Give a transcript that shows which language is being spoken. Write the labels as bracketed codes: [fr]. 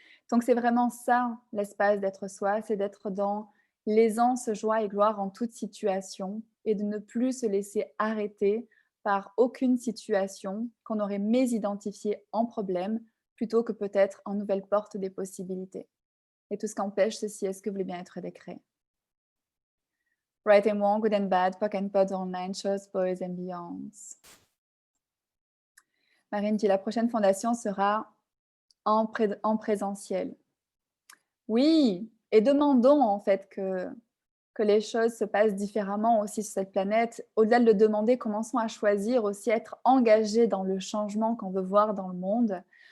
[fr] Donc c'est vraiment ça, l'espace d'être soi, c'est d'être dans l'aisance, joie et gloire en toute situation et de ne plus se laisser arrêter par aucune situation qu'on aurait mésidentifiée en problème, plutôt que peut-être en nouvelle porte des possibilités. Et tout ce qu'empêche ceci, est-ce que vous voulez bien être décret? [en] Right and wrong, good and bad, POC and POD online, shows, boys and beyonds. [fr] Marine dit la prochaine fondation sera en présentiel. Oui, et demandons en fait que les choses se passent différemment aussi sur cette planète. Au-delà de le demander, commençons à choisir aussi être engagés dans le changement qu'on veut voir dans le monde.